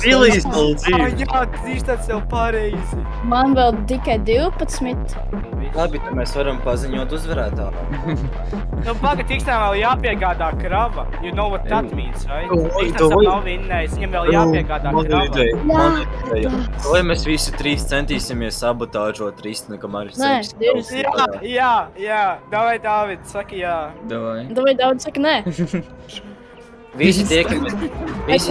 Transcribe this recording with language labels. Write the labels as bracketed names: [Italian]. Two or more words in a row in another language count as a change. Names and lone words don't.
[Latvian] Billijs vēl Ah, dzīv. jā, tas jau pareizi. Man vēl tikai 12. Labi, tad mēs varam paziņot uzvarētāju. Nu, paga, tikstām vēl jāpiegādā krava. [English] You know what that means, right? Oi, [Latvian] Tikstam oi. nav vinnējis, viņam vēl jāpiegādā krava. Vai mēs visi trīs centīsimies sabotāžot Ristinu, kamēr es Nē, cenšos divas. Jā, davai, David, saki jā. Davai. Davai daudz saka nē. Visi tie, ka mēs... Visi